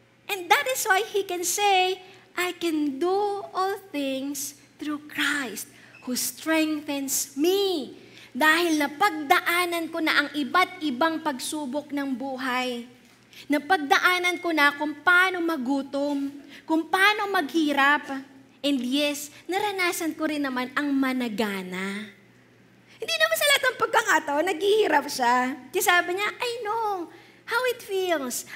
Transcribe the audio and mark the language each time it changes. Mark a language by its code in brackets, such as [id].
[en] And that is why he can say, I can do all things through Christ who strengthens me. [tl] Dahil napagdaanan ko na ang iba't ibang pagsubok ng buhay. Napagdaanan ko na kung paano magutom, kung paano maghirap. [en] And yes, [tl] naranasan ko rin naman ang managana. Hindi naman sa lahat ng pagkakataon, naghihirap siya. Kasi sabi niya, [en] I know how it feels.